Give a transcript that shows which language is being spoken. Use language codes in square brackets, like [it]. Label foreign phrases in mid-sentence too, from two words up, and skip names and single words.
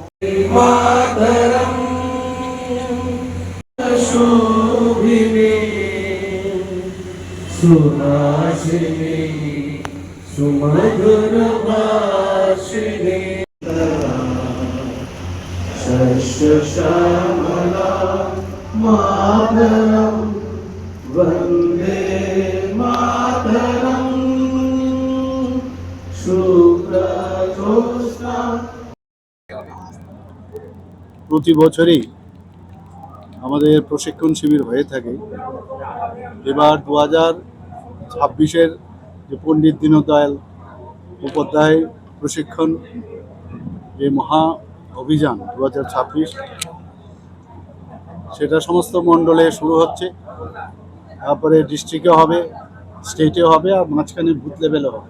[sa] सुनाशिनी सुमधुर भाषिणी शस्यश्यामला मातरं वन्दे मातरं शुभ्रज्योत्स्ना। [bn] প্রতি বছরই আমাদের প্রশিক্ষণ শিবির হয়ে থাকে। এবার 2026-এর যে পণ্ডিত দীনদয়াল উপাধ্যায় প্রশিক্ষণ যে মহা অভিযান 2026 সেটা সমস্ত মণ্ডলে শুরু হচ্ছে, তারপরে ডিস্ট্রিক্টে হবে, স্টেটে হবে, আর মাঝখানে [en] booth level [bn] হবে।